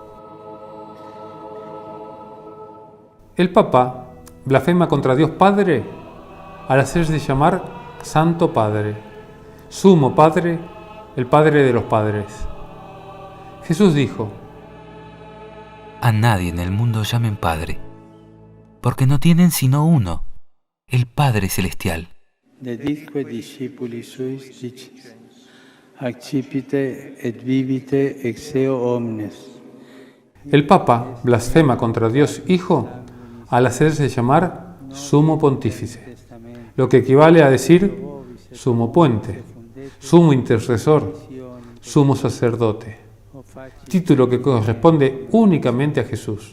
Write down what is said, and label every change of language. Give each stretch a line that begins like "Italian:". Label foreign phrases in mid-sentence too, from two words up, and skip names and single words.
Spanish: El Papa blasfema contra Dios Padre al hacerse llamar Santo Padre, Sumo Padre, el Padre de los padres. Jesús dijo: A nadie en el mundo llamen Padre, porque no tienen sino uno, el Padre Celestial.
Latin: Deditque discipuli suis dicis, accipite et vivite ex eo omnes.
Spanish: El Papa blasfema contra Dios Hijo al hacerse llamar Sumo Pontífice, lo que equivale a decir Sumo Puente, Sumo Intercesor, Sumo Sacerdote, título que corresponde únicamente a Jesús.